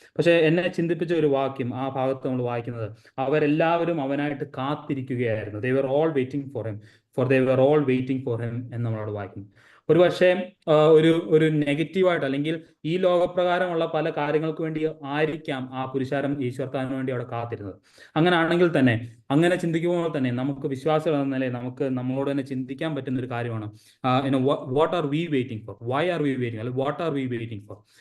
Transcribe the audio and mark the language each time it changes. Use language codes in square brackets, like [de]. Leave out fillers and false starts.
[ml] പക്ഷെ എന്നെ ചിന്തിപ്പിച്ച ഒരു വാക്യം ആ ഭാഗത്ത് നമ്മൾ വായിക്കുന്നത്, അവരെല്ലാവരും അവനായിട്ട് കാത്തിരിക്കുകയായിരുന്നു. [en] They were all waiting for him, for they were all waiting for him [ml] എന്ന് നമ്മളോട് വായിക്കുന്നു. ഒരുപക്ഷെ ഒരു നെഗറ്റീവായിട്ട് അല്ലെങ്കിൽ ഈ ലോകപ്രകാരമുള്ള പല കാര്യങ്ങൾക്ക് വേണ്ടി ആയിരിക്കാം ആ പുരുഷാരം ഈശ്വർത്താവിന് വേണ്ടി അവിടെ കാത്തിരുന്നത്. അങ്ങനെയാണെങ്കിൽ തന്നെ, അങ്ങനെ ചിന്തിക്കുമ്പോൾ തന്നെ നമുക്ക് വിശ്വാസികൾ എന്ന നിലയിൽ നമ്മളോട് തന്നെ ചിന്തിക്കാൻ പറ്റുന്ന ഒരു കാര്യമാണ്, [en] What are we waiting for, why are we waiting, അല്ലെങ്കിൽ what are we waiting for.